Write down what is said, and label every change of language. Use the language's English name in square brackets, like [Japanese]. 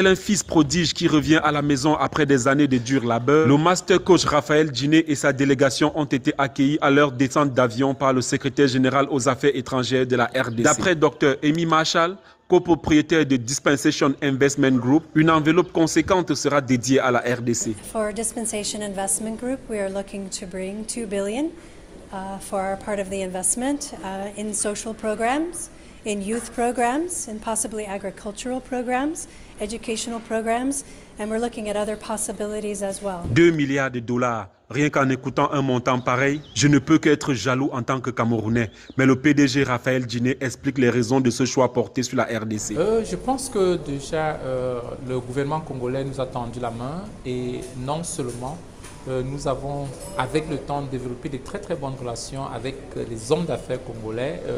[French] Tel un fils prodige qui revient à la maison après des années de dur labeur, le master coach Raphaël Djiné et sa délégation ont été accueillis à leur descente d'avion par le secrétaire général aux affaires étrangères de la RDC. D'après Dr Amy Marshall, copropriétaire de Dispensation Investment Group, une enveloppe conséquente sera dédiée à la RDC. [English] For Dispensation Investment Group, we are looking to bring $2 billion for our part of the investment in social programs, in youth programs, and possibly agricultural programs, educational programs, and we're looking at other possibilities as well. [French] 2 milliards de dollars. Rien qu'en écoutant un montant pareil, je ne peux qu'être jaloux en tant que Camerounais. Mais le PDG Raphaël Djiné explique les raisons de ce choix porté sur la RDC. Je pense que déjà le gouvernement congolais nous a tendu la main et non seulement nous avons avec le temps développé de très bonnes relations avec les hommes d'affaires congolais.